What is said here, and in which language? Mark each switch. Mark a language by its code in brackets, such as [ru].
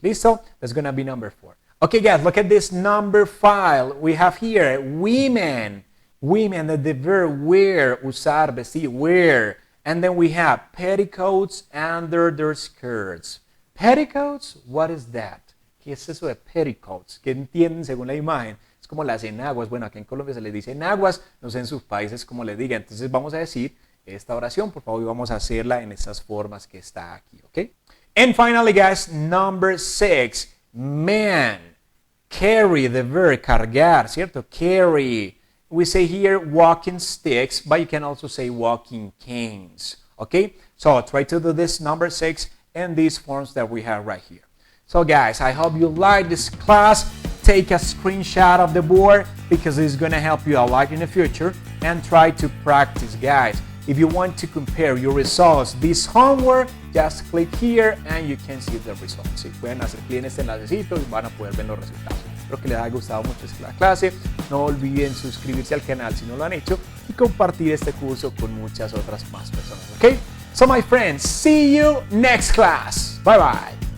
[en] ¿Listo? That's gonna be number 4. Okay, guys, look at this number 5. We have here women. Women, the verb wear, usar, vestir, wear. And then we have petticoats under their skirts. Petticoats, what is that? [es] ¿Qué es eso de petticoats? ¿Qué entienden según la imagen? Es como las enaguas. Bueno, aquí en Colombia se les dice enaguas, no sé en sus países cómo les diga. Entonces vamos a decir esta oración, por favor, y vamos a hacerla en estas formas que está aquí, ¿ok? [en] And finally, guys, number 6, men. Carry, the verb, cargar, ¿cierto? Carry. We say here walking sticks, but you can also say walking canes. Okay? So try to do this number 6 and these forms that we have right here. So guys, I hope you like this class. Take a screenshot of the board because it's going to help you a lot in the future, and try to practice, guys. If you want to compare your results, this homework, just click here and you can see the results. [es] Si pueden hacer clic en este enlacecito y van a poder ver los resultados. Espero que les haya gustado mucho esta clase. No olviden suscribirse al canal si no lo han hecho. Y compartir este curso con muchas otras más personas. ¿Ok? [en] So my friends, see you next class. Bye bye.